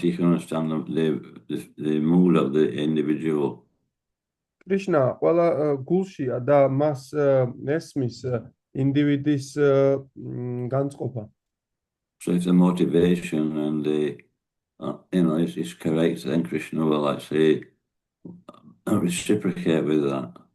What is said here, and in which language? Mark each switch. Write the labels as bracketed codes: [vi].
[en] He can understand the mood of the individual. [ka] Krishna ყველა გულშია და მას ესმის ინდივიდის განწყობა. [en] So if the motivation and the is correct, then Krishna will actually reciprocate with that.